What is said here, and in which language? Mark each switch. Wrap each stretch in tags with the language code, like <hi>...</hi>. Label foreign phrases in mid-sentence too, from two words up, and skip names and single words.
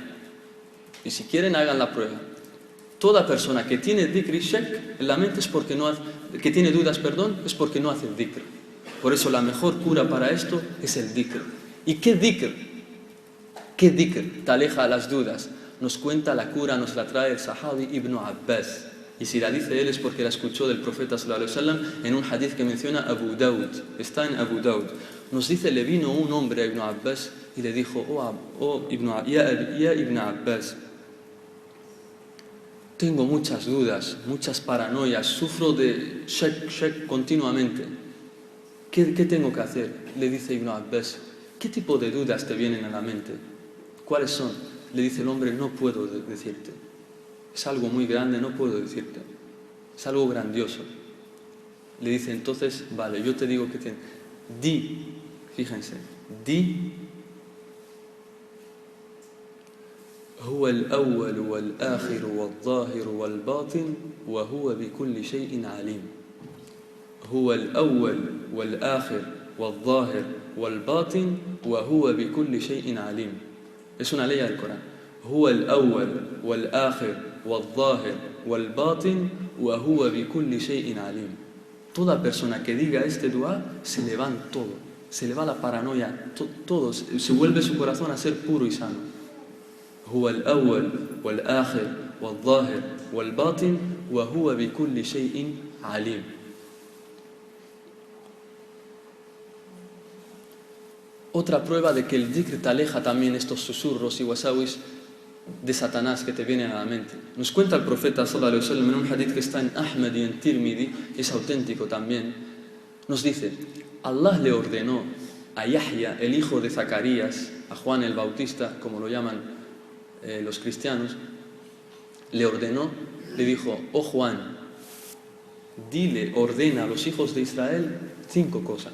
<es>Y si quieren, hagan la prueba. Toda persona que tiene dhikr y shak en la mente es porque no hace, que tiene dudas, es porque no hace dhikr. Por eso la mejor cura para esto es el dhikr. ¿Y qué dhikr? ¿Qué dhikr te aleja a las dudas? Nos cuenta la cura, nos la trae el sahabi Ibn Abbas. Y si la dice él es porque la escuchó del profeta</es> <ar>صلى الله عليه وسلم</ar> <es>en un hadith que menciona Abu Dawud. Está en Abu Dawud. Nos dice, le vino un hombre a Ibn Abbas y le dijo, ya Ibn Abbas, tengo muchas dudas, muchas paranoias, sufro de shak continuamente. ¿Qué tengo que hacer? Le dice Ibn Abbas, ¿qué tipo de dudas te vienen a la mente? ¿Cuáles son? Le dice el hombre, no puedo decirte. Es algo muy grande, no puedo decirte. Es algo grandioso. Le dice, entonces, vale, yo te digo que di, fíjense,</es> <ar>di هو الأول والآخر والظاهر والباطن وهو بكل شيء عليم. هو الأول والآخر والظاهر والباطن وهو بكل شيء عليم.</ar> <es>Es una ley del Corán.</es> <ar>هو الأول والآخر والظاهر والباطن وَهُوَ بِكُلِّ شَيْءٍ عَلِيمٌ.</ar> <es>Toda persona que diga este dua, se le va todo. Se le va la paranoia, todo. Se vuelve su corazón a ser puro y sano.</es> <ar>هُوَ الْأَوَّلُ وَالْآخِرُ وَالظَّاهِرُ وَالْبَاطِنُ وَهُوَ بِكُلِّ شَيْءٍ عَلِيمٌ.</ar> <es>Otra prueba de que el dhikr te aleja también estos susurros y wasawis de Satanás que te vienen a la mente. Nos cuenta el profeta</es> <ar>صلى الله عليه وسلم</ar> <es>en un hadith que está en Ahmad y en Tirmidhi, es auténtico también. Nos dice, Allah le ordenó a Yahya, el hijo de Zacarías, a Juan el Bautista, como lo llaman los cristianos, le ordenó, le dijo, oh Juan, dile, ordena a los hijos de Israel 5 cosas.</es>